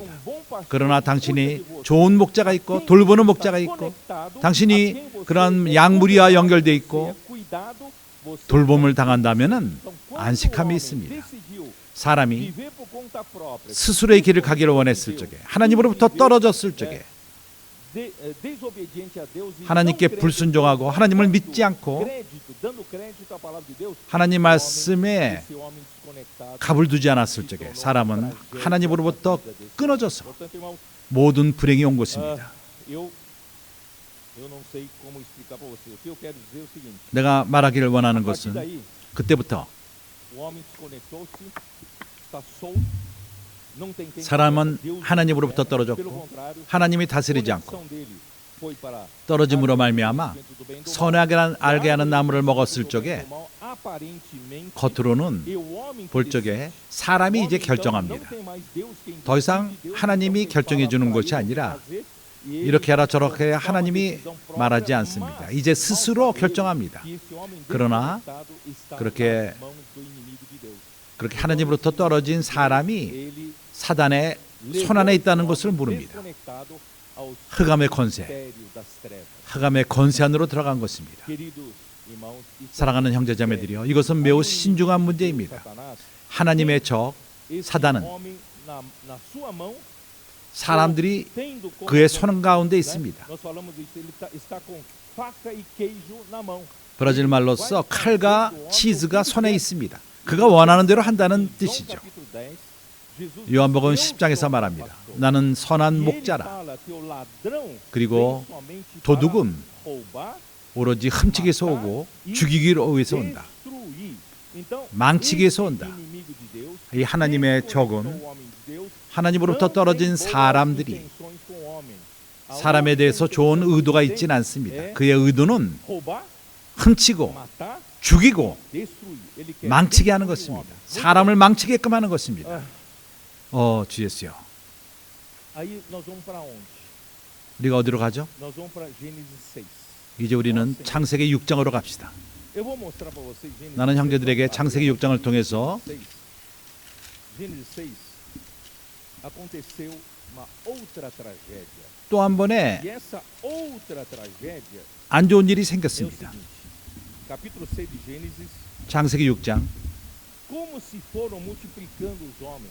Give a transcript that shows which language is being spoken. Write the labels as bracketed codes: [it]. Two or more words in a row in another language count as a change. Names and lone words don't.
[ko] 그러나 당신이 좋은 목자가 있고 돌보는 목자가 있고 당신이 그런 양무리와 연결되어 있고 돌봄을 당한다면 안식함이 있습니다. 사람이 스스로의 길을 가기를 원했을 적에 하나님으로부터 떨어졌을 적에 [pt] desobediente a Deus e [ko] 하나님께 [pt] não crente [ko] 불순종하고 하나님을 믿지 않고 [pt] dando crédito à palavra de Deus, [ko] 하나님 말씀에 [pt] esse homem desconectado. [ko] 갑을 두지 않았을 적에 사람은 하나님으로부터 끊어져서 [pt] Portanto, irmão, [ko] 모든 불행이 온 것입니다. [pt] eu não sei como explicar para você. O que eu quero dizer é o seguinte: [ko] 내가 말하기를 원하는 [pt] a partir [ko] 것은 [pt] daí, [ko] 그때부터 [pt] o homem desconectou-se, está solto, não tem quem [ko] 사람은 [pt] conversa, Deus [ko] 하나님으로부터 [pt] governa. Pelo [ko] 떨어졌고 [pt] contrário, [ko] 하나님이 다스리지 않고 [pt] conexão dele foi para [ko] 떨어짐으로 말미암아 [pt] conhecimento do bem e do mal. [ko] 선악을 알게 하는 나무를 먹었을 적에 [pt] aparentemente [ko] 겉으로는 [pt] e o homem que [ko] 볼 [pt] decide. [ko] 적에 사람이 이제 [pt] O homem, então, [ko] 결정합니다. [pt] não tem mais Deus quem [ko] 더 이상 [pt] decide, Deus [ko] 하나님이 [pt] então quem [ko] 결정해 [pt] fala [ko] 주는 [pt] para [ko] 것이 [pt] ele o que [ko] 아니라 [pt] fazer, e ele [ko] 이렇게 하라 저렇게 [pt] toma [ko] 해 [pt] uma [ko] 하나님이 [pt] decisão própria, [ko] 말하지 [pt] mas [ko] 않습니다. 이제 스스로 [pt] ao saber [ko] 결정합니다. [pt] que esse homem [ko] 그러나 [pt] desconectado está [ko] 그렇게 [pt] nas mãos do inimigo de Deus. [ko] 그렇게 하나님으로부터 떨어진 사람이 [pt] Ele [ko] 사단의 손 안에 있다는 것을 모릅니다. [pt] desconectado aos [ko] 흑암의 권세, [pt] mistérios das trevas. [ko] 흑암의 권세 안으로 들어간 것입니다. [pt] Queridos irmãos, isso [ko] 사랑하는 형제자매들이여, 이것은 매우 신중한 문제입니다. [pt] Satanás, [ko] 하나님의 적 [pt] esse [ko] 사단은 [pt] homem na sua mão, [ko] 사람들이 [pt] tendo como [ko] 그의 손 가운데 [pt] né? [ko] 있습니다. [pt] Nós falamos isso, ele está com faca e queijo na mão. [ko] 브라질 말로써 칼과 치즈가 손에 있습니다. 그가 원하는 대로 한다는 [pt] João [ko] 뜻이죠. [pt] capítulo 10, Jesus [ko] 요한복음 [pt] deu [ko] 10장에서 [pt] como [ko] 말합니다. [pt] pastor. [ko] 나는 선한 [pt] E ele [ko] 목자라. [pt] fala que o ladrão [ko] 그리고 [pt] vem somente [ko] 도둑은 [pt] para roubar, [ko] 오로지 훔치기 위해서 오고 죽이기 위해서 온다. [pt] destruir. Então, [ko] 망치기 위해서 [pt] esse [ko] 온다. [pt] inimigo de Deus, [ko] 이 하나님의 [pt] desconectou [ko] 적은 [pt] o homem de Deus, [ko] 하나님으로부터 [pt] não [ko] 떨어진 [pt] tem boas [ko] 사람들이 [pt] intenções com o homem. A [ko] 사람에 [pt] única [ko] 대해서 좋은 [pt] intenção [ko] 의도가 [pt] que [ko] 있지는 [pt] tem [ko] 않습니다. [pt] é [ko] 그의 의도는 [pt] roubar, [ko] 훔치고 [pt] matar, [ko] 죽이고 [pt] destruir. Ele quer [ko] 망치게 하는 [pt] destruir o [ko] 것입니다. [pt] homem. [ko] 사람을 망치게끔 하는 것입니다. [pt] Ah, [ko] 주 예수요. [pt] aí nós vamos para onde? [ko] 우리가 어디로 가죠? [pt] Nós vamos para Gênesis 6. [ko] 이제 우리는 창세기 6장으로 갑시다. [pt] Eu vou mostrar para vocês Gênesis [ko] 나는 [pt] 6. [ko] 형제들에게 창세기 6장을 통해서 [pt] Gênesis 6 aconteceu uma outra tragédia. [ko] 또 한 번의 [pt] E essa outra tragédia [ko] 안 좋은 일이 [pt] é o [ko] 생겼습니다. [pt] seguinte. Capítulo 6 de Gênesis, [ko] 창세기 6장. [pt] como se foram multiplicando os homens,